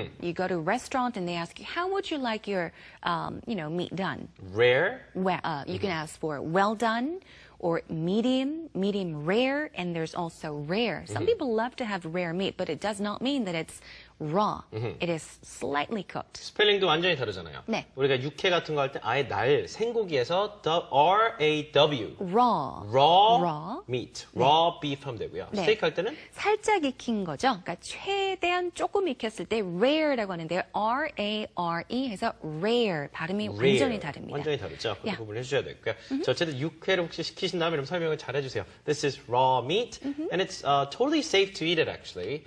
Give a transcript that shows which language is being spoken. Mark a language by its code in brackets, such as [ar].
[en] You go to a restaurant and they ask you, how would you like your, meat done? Rare? Well, you can ask for well done, or medium rare, and there's also rare. Some people love to have rare meat, but it does not mean that it's raw. It is slightly cooked. [ko] 스펠링도 완전히 다르잖아요. 네. 우리가 육회 같은 거 할 때 아예 생고기에서 R-A-W. [en] raw meat. raw beef [ko] 하면 되고요. 네. 스테이크 할 때는? 살짝 익힌 거죠. 그러니까 최대한 조금 익혔을 때 rare라고 하는데요. R-A-R-E 해서 rare. 발음이 완전히 다릅니다. 완전히 다르죠. 그 부분을 해주셔야 되고요. 자, 어쨌든 육회를 혹시 시키신다면 이런 설명을 잘 해주세요. [en] This is raw meat, and it's totally safe to eat it, actually.